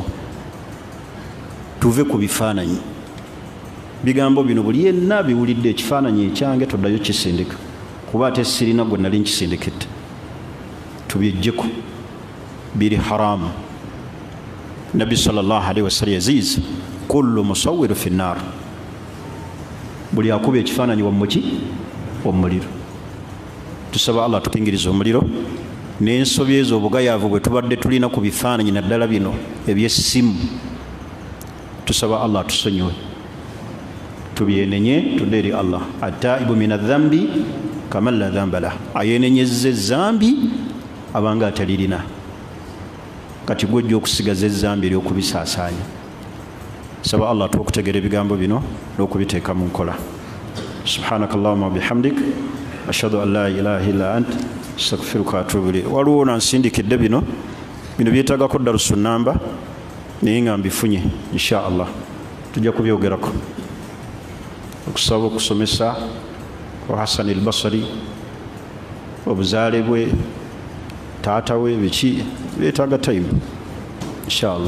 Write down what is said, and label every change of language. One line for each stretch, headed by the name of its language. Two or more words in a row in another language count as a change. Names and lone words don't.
Ganda: Tuve ku bifaananyi. Bigambo bino buli yenna biwulidde ekifaananyi ekyange toddayo kisindika kuba ate sirina gwe nali nkisindikidde. Tubyejjeko, biri haramu. Nabbi
Arabic: صلى الله عليه وسلم
Ganda: yaziiza
Arabic: كل مصور في النار,
Ganda: buli akuba ekifaananyi wamuliro. Tusaba Allah tukingiriza omuliro n'ensobi ezo obugayaavu bwe tubadde tulina ku bifaananyi naddala bino eby'essimu. Tusaba Allah tusonyiwe, tubyenenye tudde eri Allah.
Arabic: التائب من الذنب كمن لا ذنب له,
Ganda: ayenenyezza ezambi abanga atalirina. Kati gwejja okusigaza ezambi ery'okubisaasaanya. Saba Allah tukutegeera ebigambo bino n'okubiteeka mu nkola.
Arabic: سبحانك اللهم وبحمدك أشهد أن لا إله إلا أنت أستغفرك وأتوب إليك.
Ganda: Waliwo nansindikidde bino byetaagako darusu namba naye nga mbifunye
Arabic: إن شاء الله
Ganda: tujja kubyogerako. Okusaba okusomesa kwa Hassan al-Basri, obuzaale bwe, taata we, biki byetaaga time
Arabic: إن شاء الله.